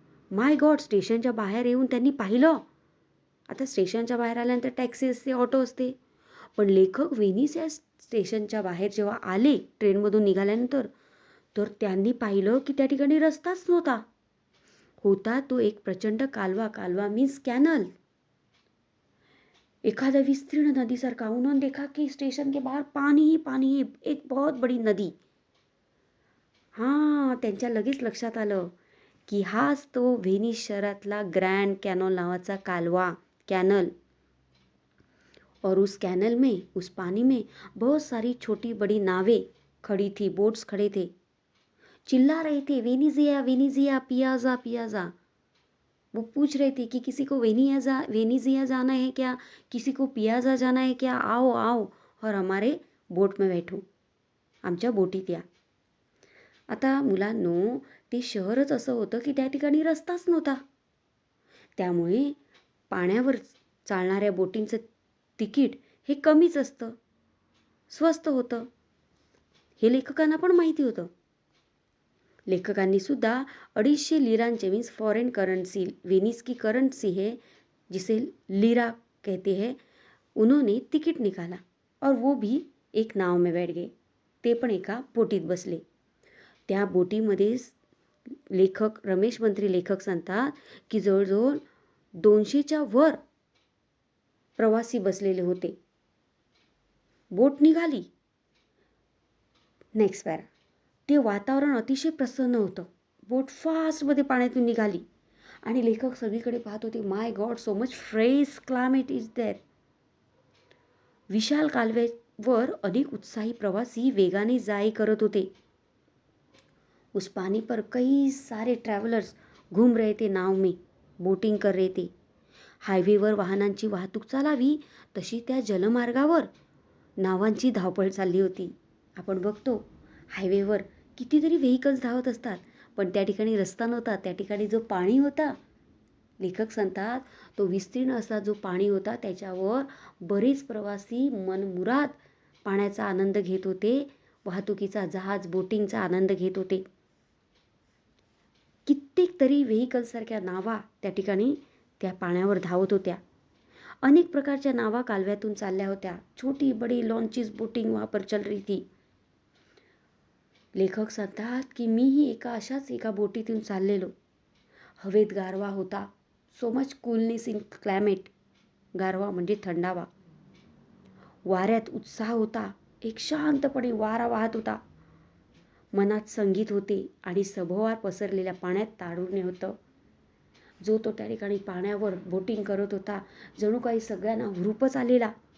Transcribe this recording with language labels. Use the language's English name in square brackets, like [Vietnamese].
[Marathi] माय God, स्टेशनच्या बाहेर येऊन त्यांनी पाहिलं. आता स्टेशनच्या बाहेर आल्यानंतर टॅक्सी असते, ऑटो असते, पण लेखक व्हेनिस या स्टेशनच्या बाहेर जेव्हा आले ट्रेनमधून निघाल्यानंतर, तर त्यांनी पाहिलं की त्या ठिकाणी रस्ताच नव्हता. होता तो एक प्रचंड कालवा. कालवा मीन्स कॅनल. एखाद्या विस्तीर्ण नदीसारखा. [Hindi] उन्होंने देखा कि स्टेशन के बाहर पानी ही पानी है, एक बहुत बड़ी नदी. [Marathi] हां, त्यांच्या लगेच लक्षात आलं की हाच तो व्हेनिस शहरातला ग्रँड कॅनोल नावाचा कालवा, कॅनल. [Hindi] और उस कैनल में, उस पानी में बहुत सारी छोटी बड़ी नावें खड़ी थी, बोट्स खड़े थे, चिल्ला रहे थे, वेनिजिया वेनिजिया, पियाजा पियाजा. वो पूछ रहे थे कि किसी को वेनिजिया जाना है क्या, किसी को पियाजा जाना है क्या, आओ आओ और हमारे बोट में बैठो, [Marathi] आमच्या बोटीत या. आता मुलांनो, ते शहरच असं होतं की त्या ठिकाणी रस्ताच नव्हता. त्यामुळे पाण्यावर चालणाऱ्या बोटींचं तिकीट हे कमीच असतं, स्वस्त होतं. हे लेखकांना पण माहिती होतं. लेखकांनी सुद्धा 250 लिरांचे [Hindi] मीन्स फॉरेन करन्सी, वेनिस की करन्सी है जिसे लीरा कहते हैं, उन्होंने तिकीट निकाला और वो भी एक नाव में बैठ गए. [Marathi] ते पण एका बोटीत बसले. त्या बोटीमध्ये लेखक रमेश मंत्री लेखक सांगतात की जवळजवळ 200च्या वर प्रवासी बसलेले होते. बोट निघाली. Next para. ते वातावरण अतिशय प्रसन्न होतं. बोट फास्टमध्ये पाण्यातून निघाली आणि लेखक सगळीकडे पाहत होते. [English] My God, so much fresh climate is there. [Marathi] विशाल कालव्यावर अनेक उत्साही प्रवासी वेगाने जाई करत होते. [Hindi] उस पानी पर कई सारे ट्रॅव्हलर्स घूम रहे थे नाव में, बोटिंग कर रहे थे. [Marathi] हायवेवर वाहनांची वाहतूक चालावी तशी त्या जलमार्गावर नावांची धावपळ चालली होती. आपण बघतो हायवेवर कितीतरी व्हेकल्स धावत असतात, पण त्या ठिकाणी रस्ता नव्हता. त्या ठिकाणी जो पाणी होता लेखक सांगतात तो विस्तीर्ण असा जो पाणी होता त्याच्यावर बरेच प्रवासी मनमुराद पाण्याचा आनंद घेत होते, वाहतुकीचा जहाज बोटिंगचा आनंद घेत होते. कित्येक तरी व्हेकलसारख्या नावा त्या ठिकाणी त्या पाण्यावर धावत होत्या. अनेक प्रकारच्या नावा कालव्यातून चालल्या होत्या. [Hindi] छोटी बडी लॉन्चेस बोटिंग वहां पर चल रही थी. [Marathi] लेखक सांगतात की मीही अशाच एका बोटीतून चाललेलो. हवेत गारवा होता. [English] So much coolness in climate. [Marathi] गारवा म्हणजे थंडावा. वाऱ्यात उत्साह होता. एक शांतपणे वारा वाहत होता. मनात संगीत होते आणि सभोवार पसरलेल्या पाण्यात तारुण्य होतं. जो तो त्या ठिकाणी पाण्यावर बोटिंग करत होता जणू काही सगळ्यांना हुरूपच आलेला.